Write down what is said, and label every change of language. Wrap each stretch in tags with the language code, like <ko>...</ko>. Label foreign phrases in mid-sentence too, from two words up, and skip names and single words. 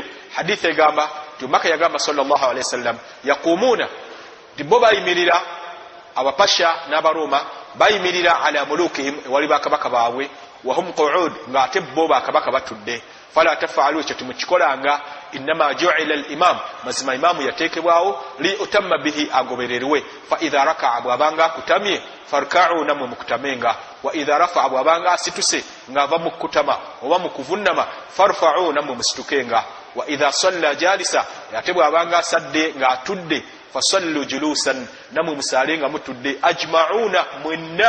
<lg>Hadithi egamba nti omubaka yagamba</lg> <ar>صلى الله عليه وسلم يقومون,</ar> <lg>nti bo bayimirira, abapasha n'abaroma bayimirira</lg> <ar>على ملوكهم</ar> <lg>wali bakabaka baabwe</lg> <ar>وهم قعود</ar> <lg>nga ate bo bakabaka batudde</lg> <ar>فلا تفعلوا</ar> <lg>ekyo temukikolanga</lg> <ar>إنما جعل الإمام</ar> <lg>mazima imamu yatekebwawo</lg> <ar>ليؤتم به</ar> <lg>agobererwe</lg> <ar>فإذا ركع</ar> <lg>bwabanga kutamye farka'u namwe mukutamenga</lg> <ar>وإذا رفع</ar> <lg>bwabanga asituse ngava mukutama oba mukuvunnama farfa'u namwe musitukenga</lg> <ar>وإذا صلى جالسا</ar> <lg>ate bwabanga sadde nga atudde</lg> <ar>فصلوا جلوسا</ar> <lg>namwe musalenga mutudde ajma'una mwenna.</lg>